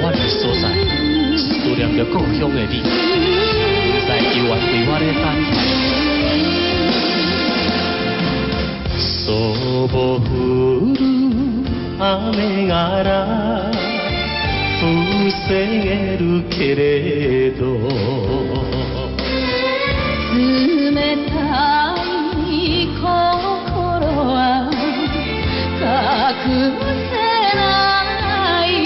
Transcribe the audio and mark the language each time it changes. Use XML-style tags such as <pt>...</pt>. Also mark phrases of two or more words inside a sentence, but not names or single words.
<nan>的所在，思念着故乡的你，在犹原为我咧等待。</nan> <ja>そぼ降る雨が防げるけれど冷たい心は隠せない</ja>